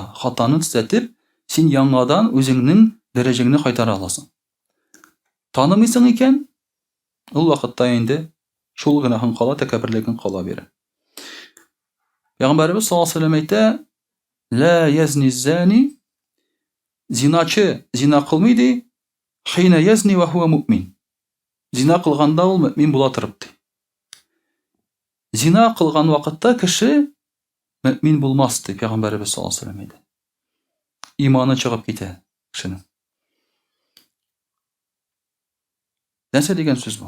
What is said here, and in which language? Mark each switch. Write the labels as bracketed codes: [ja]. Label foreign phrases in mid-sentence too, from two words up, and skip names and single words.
[tt] Хатаны төзәтеп, син яңадан үзеңнең дәрәҗәңне кайтара аласың. Танымыйсың икән, ул вакытта инде шул гынаһың кала, тәкәбберлегең кала бирә. Пәйгамбәрбез [ar] صلى الله عليه وسلم [tt] әйтә: [ar] "لا يزني الزاني", [tt] зиначы зина кылмый ди, [ar] "حين يزني وهو مؤمن". [tt] Зина кылганда ул мөмин була торып ди. Зина кылган вакытта кеше мөмин булмас ди Пәйгамбәрбез [ar] صلى الله عليه وسلم [tt] әйтә. Иманы чыгып китә кешенең. Нәрсә дигән сүз бу?